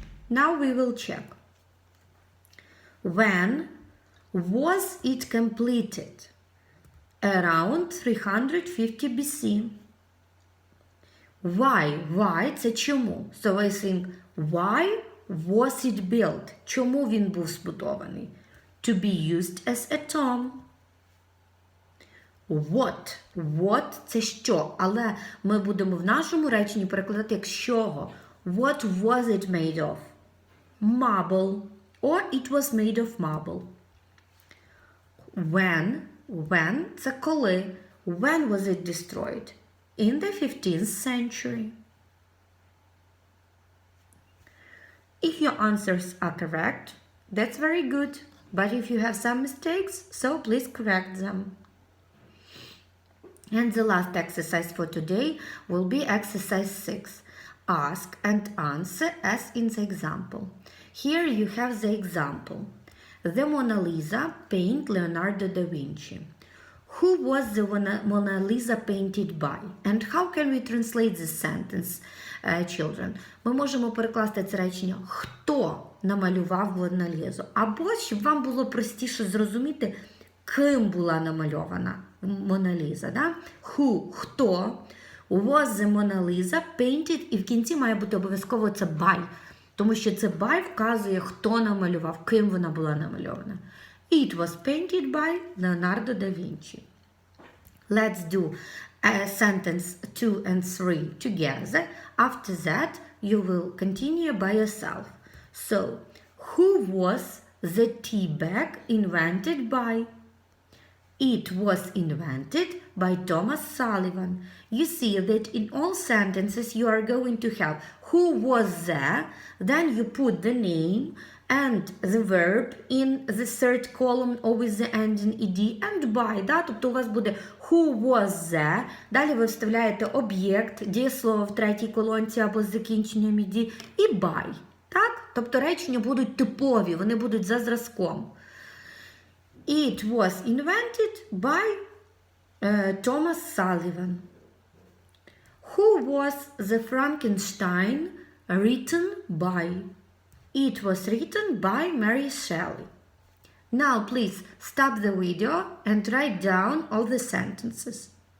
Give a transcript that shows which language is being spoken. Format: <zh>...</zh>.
<en>Now we will check. When was it completed? Around 350 BC. Why?</en> <uk>Це чому?</uk> <en>So I think, why was it built?</en> <uk>Чому він був збудований?</uk> <en>To be used as a tomb. What</en> <uk>– це що, але ми будемо в нашому реченні перекладати як з чого.</uk> <en>What was it made of? Marble. Or it was made of marble. When</en> <uk>– це коли.</uk> <en>When was it destroyed? In the 15th century. If your answers are correct, that's very good. But if you have some mistakes, so please correct them. And the last exercise for today will be exercise 6. Ask and answer as in the example. Here you have the example. The Mona Lisa painted Leonardo da Vinci. Who was the Mona Lisa painted by? And how can we translate this sentence, children?</en> <uk>Ми можемо перекласти це речення «Хто намалював Мона Лізу?» Або, щоб вам було простіше зрозуміти, ким була намальована Мона Ліза. Да?</uk> <en>Who,</en> <uk>хто,</uk> <en>was the Mona Lisa painted,</en> <uk>і в кінці має бути обов'язково це by, тому що це by вказує, хто намалював, ким вона була намальована.</uk> <en>It was painted by Leonardo da Vinci. Let's do sentence 2 and 3 together. After that, you will continue by yourself. So, who was the tea bag invented by? It was invented by Thomas Sullivan. You see that in all sentences you are going to have who was there, then you put the name and the verb in the third column or with the ending ed and by.</en> <uk>Да? Тобто у вас буде</uk> <en>who was there,</en> <uk>далі ви вставляєте об'єкт, дієслово в третій колонці або з закінченням ed і by. Так? Тобто речення будуть типові, вони будуть за зразком.</uk> <en>It was invented by Thomas Sullivan. Who was the Frankenstein written by? It was written by Mary Shelley. Now please stop the video and write down all the sentences.</en>